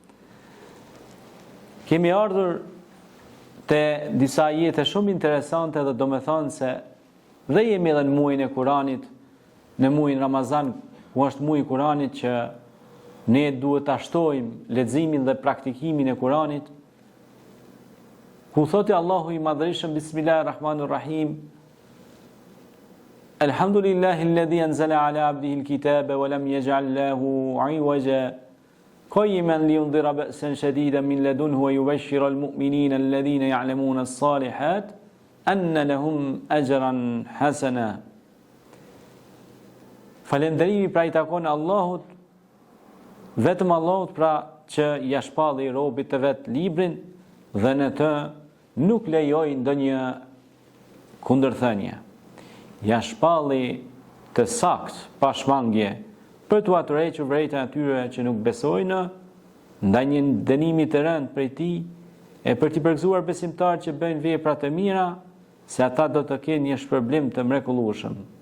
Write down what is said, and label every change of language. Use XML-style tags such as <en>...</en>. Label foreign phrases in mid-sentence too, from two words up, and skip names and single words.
<sq>Kemi ardhur te disa ajete shumë interesante dhe do me thonë se dhe jemi edhe në muajin e Kuranit, në muajin Ramazan, ku është muaji i Kuranit që ne duhet ta shtojmë leximin dhe praktikimin e Kuranit. Ku thotë Allahu i Madhërisëm</sq> <ar>بسم الله الرحمن الرحيم الحمد لله الذي أنزل على عبده الكتاب ولم يجعل له عوجا قيما لينذر بأسا شديدا من لدنه ويبشر المؤمنين الذين يعملون الصالحات أن لهم أجرا حسنا.</ar> <sq>Falënderimi pra i takon Allahut, vetëm Allahut pra që ja shpalli robit të vet librin dhe në të nuk lejoi ndonjë kundërthënie. Ja shpalli të sakt, pa shmangje, për t'u atërhequr vërejtën atyre që nuk besojnë, ndaj një dënimi të rënd prej tij, e për t'i përgëzuar besimtarët që bëjnë vepra të mira, se ata do të kenë një shpërblim të mrekullueshëm.</sq>